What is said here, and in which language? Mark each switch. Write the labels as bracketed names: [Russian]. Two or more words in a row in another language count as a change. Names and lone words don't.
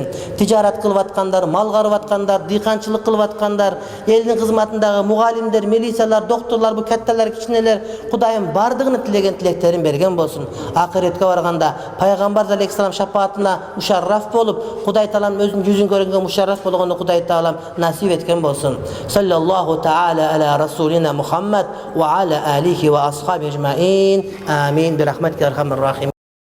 [Kyrgyz] Тижарат кылып аткандар, мал карып аткандар, дыйканчылык кылып аткандар, элдин кызматындагы мугалимдер, милициялар, доктурлар, бу катталар, кичинелер Кудайым бардыгына тилеген тилектерин берген болсун. Акыретке барганда пайгамбар алейхиссалам шафаатына мушарраф болуп, Кудай Таалам өзүнүн жүзүн көргөнгө мушарраф болгону Кудай Таалам насип эткен болсун. [Arabic] صلى الله تعالى على رسولنا محمد وعلى آله وأصحابه أجمعين. Амин. برحمتك أرحم الراحمين.